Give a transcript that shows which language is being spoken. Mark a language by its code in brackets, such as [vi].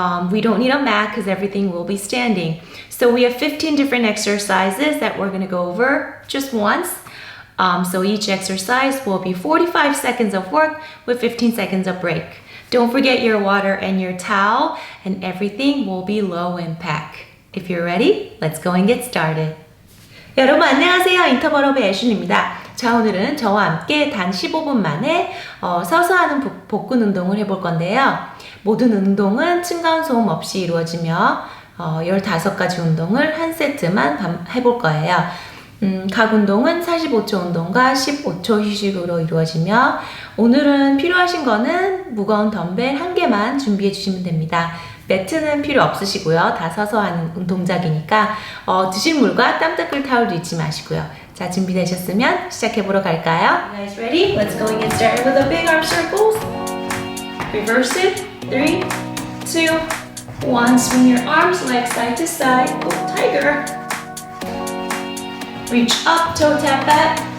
[en] We don't need a mat because everything will be standing. So we have 15 different exercises that we're going to go over just once. So each exercise will be 45 seconds of work with 15 seconds of break. Don't forget your water and your towel, and everything will be low impact. If you're ready, let's go and get started. [ko] 여러분 안녕하세요. 인터벌업의 애슐리입니다. 자, 오늘은 저와 함께 단 15분 만에 서서하는 복근운동을 해볼 건데요. 모든 운동은 층간소음 없이 이루어지며 15가지 운동을 한 세트만 해볼 거예요. 각 운동은 45초 운동과 15초 휴식으로 이루어지며 오늘은 필요하신 거는 무거운 덤벨 1개만 준비해 주시면 됩니다. 매트는 필요 없으시고요. 다 서서 하는 동작이니까 드실 물과 땀 닦을 타올도 잊지 마시고요. 자, 준비되셨으면 시작해보러 갈까요? [en] You guys ready? Let's go and get started with the big arm circles. Reverse it. 3, 2, 1. Swing your arms, legs side to side. Go tiger. Reach up, toe tap back.